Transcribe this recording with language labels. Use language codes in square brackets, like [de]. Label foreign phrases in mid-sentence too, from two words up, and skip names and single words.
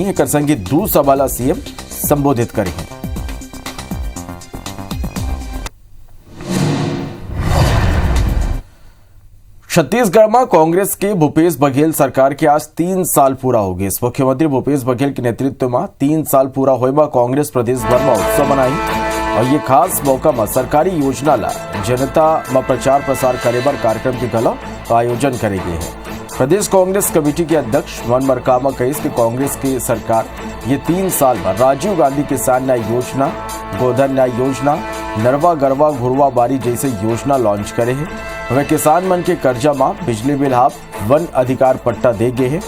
[hne] एक संगी दो सभा सीएम संबोधित करें। छत्तीसगढ़ में कांग्रेस के भूपेश बघेल सरकार के आज 3 साल पूरा हो गए। मुख्यमंत्री भूपेश बघेल के नेतृत्व में 3 साल पूरा होए में कांग्रेस प्रदेश भर में उत्सव मनाई। और ये खास मौका में सरकारी योजना ला जनता में प्रचार प्रसार करे बर कार्यक्रम के घलो आयोजन करे गए हैं। प्रदेश कांग्रेस कमेटी के अध्यक्ष मन मरकामा कहिस कि कांग्रेस की सरकार ये 3 साल में राजीव गांधी किसान न्याय योजना, गोधन न्याय योजना, नरवा गरवा घुरवा बारी जैसे योजना लॉन्च करे है। वह किसान मन के कर्जा माफ, बिजली बिल हाफ, वन अधिकार पट्टा दे गए हैं।